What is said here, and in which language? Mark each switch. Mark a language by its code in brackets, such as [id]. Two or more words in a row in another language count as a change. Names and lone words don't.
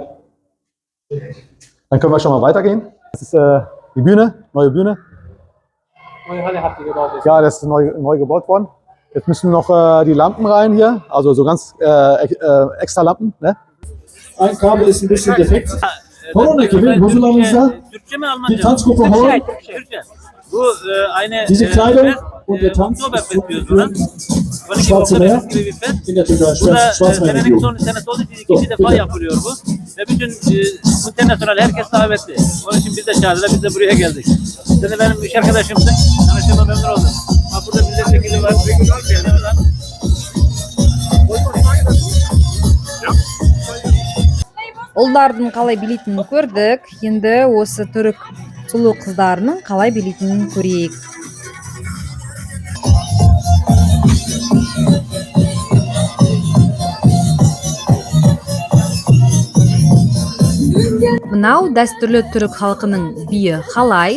[de] Dann können wir schon mal weitergehen. Das ist die Bühne, neue Bühne. Neue Halle habt ihr gebaut. Ja, das ist neu gebaut worden. Jetzt müssen noch die Lampen rein hier, also so ganz extra Lampen. [tr] Ne? [de] Ein Kabel ist ein bisschen defekt. [tr] Horon ekibi, huzurlarınızda Türkçe mi Almanca bir mı? tanz grubu Horon. Türkçe. Bu eine [de] Diese Kleidung und der Tanz Oktoberfest ist [tr] diyoruz buna. 12 [de] Schwarze Meer [tr] Oktoberfest gibi bir fest. [de] in der Türkei, [tr] Bu da [de] Schwarzmeer [tr] senenin [de] Region. [tr] son senesi olduğu için ikinci defa yapılıyor bu. Ve bütün internasyonel herkes davetli. Onun için biz de çağırdılar, biz de buraya geldik. Sen de benim iş arkadaşımsın. Tanıştığıma memnun oldum. Bak burada milletvekili var. [kk] Ұлдардың қалай билейтінін көрдік. Енді осы түрік сұлу қыздарының қалай билейтінін көрейік. Мынау дәстүрлі түрік халқының биі халай.